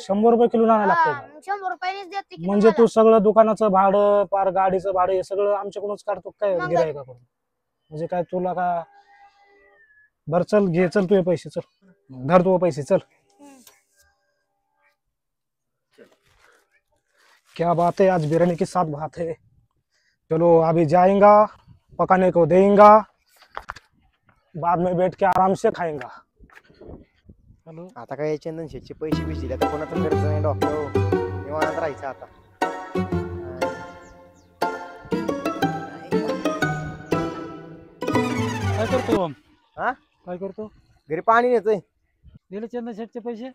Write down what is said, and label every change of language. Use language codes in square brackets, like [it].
[mr] 100 रुपये किलो आणायला हा, लागतं. मग 100 रुपयानेच देते की म्हणजे तू तुम्हाला. सगळं दुकानाचं भाडं, पार गाडीचं भाडं हे सगळं आमच्याकडूनच काढतो काय मग? गिरायकाकडून? म्हणजे काय तुला का? बर चल घे, चल तुझे पैसे. चल धर तू पैसे. चल हम्म. [hi] क्या बात है, आज बिरयानी के साथ बात है। चलो अभी जाएगा, पकाने को देंगा, बाद में बैठ के आराम से खाएंगा। चलो [mr] आता काय चंदन शेटचे पैसे बिस दिले तर कोणाचं गरज नाही डॉक्टर निवांत राहायचं आता. काय करतो हा? काय करतो? घरी पाणी नेतोय. दिले चंदन शेटचे पैसे